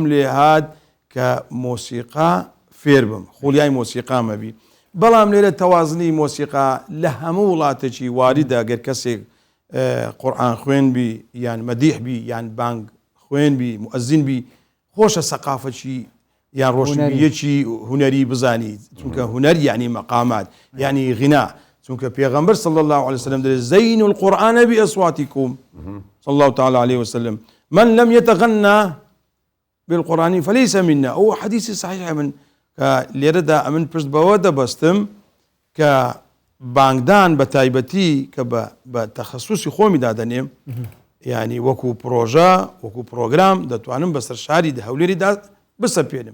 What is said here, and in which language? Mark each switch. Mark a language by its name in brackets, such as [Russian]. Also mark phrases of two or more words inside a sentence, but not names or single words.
[Central Kurdish] لێ هات کە مۆسیقا فێر بم خۆلیای مۆسیقا مەبی بەڵام لێرە تەوازنی مۆسیقا لە هەموو وڵاتێکی واریدا گەر کەسێک قورئان خوێن بی یان مەدیح بی یان بانگ خوێن بی مؤەزین بی خۆشە سەقافەتی یان ڕۆشنبیەکی هونەری بزانی چونکە هونەر یعنی مەقامات یعنی غنا چونکە پێغەمبەر [Arabic] صلی الله عليه وسلم [Central Kurdish] دەڵێ [Arabic] زەینوا القورآن بأصواتكم صلى الله تعالى عليه وسلم من لم يتغنى بالقرآن فليس منا [Central Kurdish] ئەو حەدیثی صحیحە من کە لێرەدا ئەمن پشت بەوە دەبەستم کە بانگدان بە تایبەتی کە بە تەخەسوسی خۆمی دادەنێم ینی وەکو پرۆژە وەکو پرۆگرام دەتوانم بەسەر شاری هەولێریدا بسەپێنم